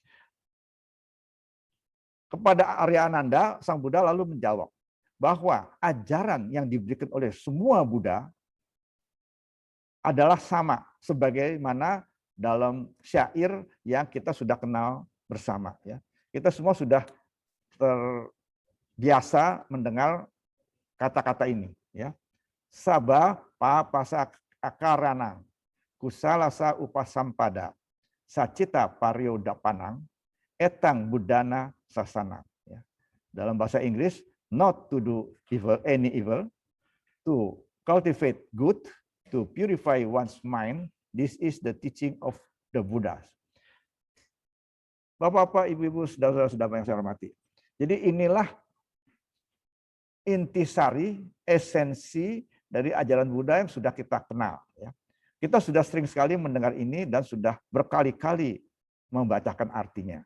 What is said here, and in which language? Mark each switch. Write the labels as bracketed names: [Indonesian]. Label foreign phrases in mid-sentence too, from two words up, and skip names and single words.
[Indonesian] Kepada Arya Ananda, Sang Buddha lalu menjawab bahwa ajaran yang diberikan oleh semua Buddha adalah sama, sebagaimana dalam syair yang kita sudah kenal bersama. Ya. Kita semua sudah terbiasa mendengar kata-kata ini. [Pali] Ya. Saba pa pasa akarana, kusalasa upasampada, sacita paryodapanang, etang budana sasana. [Indonesian] Ya. Dalam bahasa Inggris, [English] not to do evil, any evil, to cultivate good, to purify one's mind. This is the teaching of the Buddha. [Indonesian] Bapak-bapak, ibu-ibu, saudara-saudara yang saya hormati. Jadi inilah intisari, esensi dari ajaran Buddha yang sudah kita kenal. Ya. Kita sudah sering sekali mendengar ini dan sudah berkali-kali membacakan artinya.